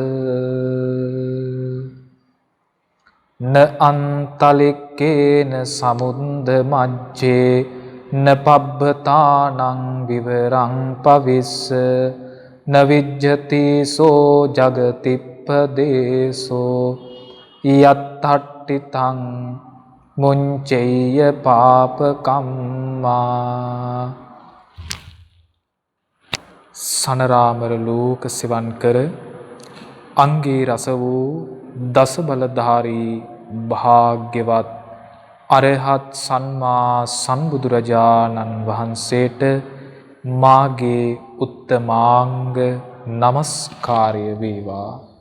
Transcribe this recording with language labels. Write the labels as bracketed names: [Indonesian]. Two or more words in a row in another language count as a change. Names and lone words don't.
[Pali] න අන්තලික්කේන සමුද්ද මජ්ජේ න පබ්බතානං විවරං පවිස්ස න විජ්ජති සෝ ජගතිප්පදේසෝ යත්තට්ඨිතං මුංචෙය්‍ය පාපකම්මා. [Sinhala] සනරාමර ලෝක සිවන් කර අංගේ රස වූ දස බලධාරී භාග්‍යවත් අරහත් සම්මා සම්බුදුරජාණන් වහන්සේට මාගේ උත්තමාංග නමස්කාරය වේවා.